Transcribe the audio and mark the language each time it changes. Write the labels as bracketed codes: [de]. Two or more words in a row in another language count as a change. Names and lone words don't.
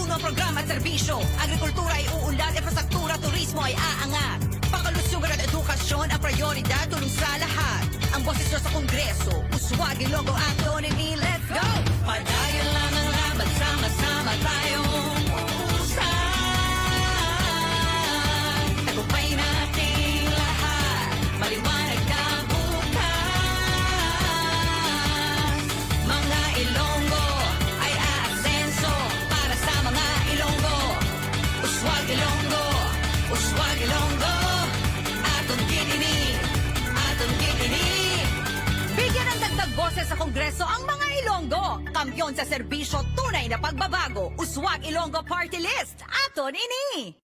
[tl] programa at serbisyo. Agrikultura ay uunlad, infrastruktura, turismo ay aangat. Pangkalusugan at edukasyon ang prioridad, tulong sa lahat. Ang boses nyo sa Kongreso, Uswag, Ilonggo, [en] Acton, and let's go! [tl] Padayon lang ang laban, sama-sama tayong usad. Tagumpay nating lahat, maliwanag na bukas. Mga Ilonggo ay aasenso para sa mga Ilonggo. [hil] Uswag Ilonggo, Uswag Ilonggo, atong gitini, atong gitini. [tl] Bigyan ng dagdag boses sa Kongreso ang mga Ilonggo. Kampiyon sa serbisyo, tunay na pagbabago. [hil] Uswag Ilonggo Party List, aton ini.